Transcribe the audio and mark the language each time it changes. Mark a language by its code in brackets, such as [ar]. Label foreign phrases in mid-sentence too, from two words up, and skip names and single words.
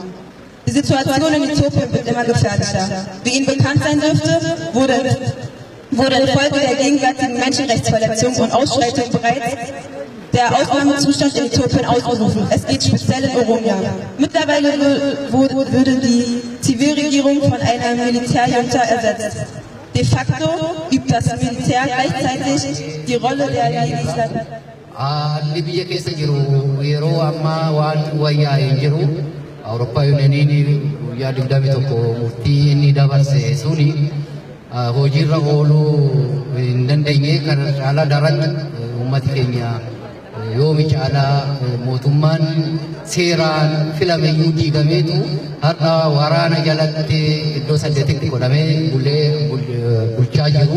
[de] Die Situation in Äthiopien wird immer gefährlicher. Wie Ihnen bekannt sein dürfte, wurde infolge der gegenwärtigen Menschenrechtsverletzungen und Ausschreitungen bereits der Ausnahmezustand in Äthiopien ausgerufen. Es geht speziell in Oromia. Mittlerweile würde die Zivilregierung von einer Militärjunta ersetzt. De facto übt das Militär gleichzeitig die Rolle der Legislatur. [om] Awurooppaa Yuuniyeeniin guyyaa 21 murtii inni dabarse suni hojiirra ooluu hin dandeenye kan caalaa daran uummati keenya yoomi caalaa mootummaan seeraan filameyyuu diigameetu har'a waraana jalatti iddoo 8tti godhamee bulchaa jiru.